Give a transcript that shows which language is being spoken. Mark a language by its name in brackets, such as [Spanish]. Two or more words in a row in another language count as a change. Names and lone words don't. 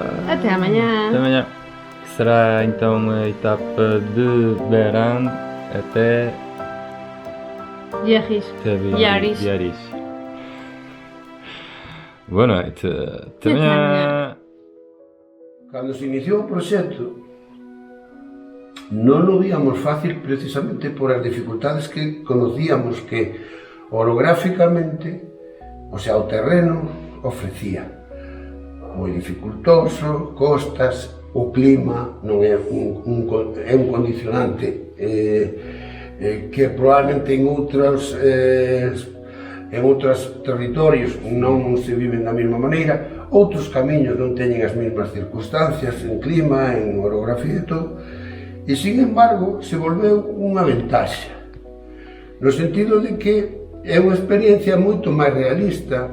[Portuguese] Até amanhã. Até amanhã. Que será então a etapa de Beran até Biarritz. Boa noite. Até amanhã. [Galician] Cando se iniciou o proxecto, non o víamos fácil precisamente por as dificultades que conocíamos que orográficamente, [Spanish] o sea, [Galician] o terreno ofrecía. Moi dificultoso, costas, o clima non é un condicionante que probablemente en outros territorios non se viven da mesma maneira, outros camiños non teñen as mesmas circunstancias en clima, en orografía e todo, e sin embargo se volveu unha ventaxa, no sentido de que é unha experiencia moito máis realista.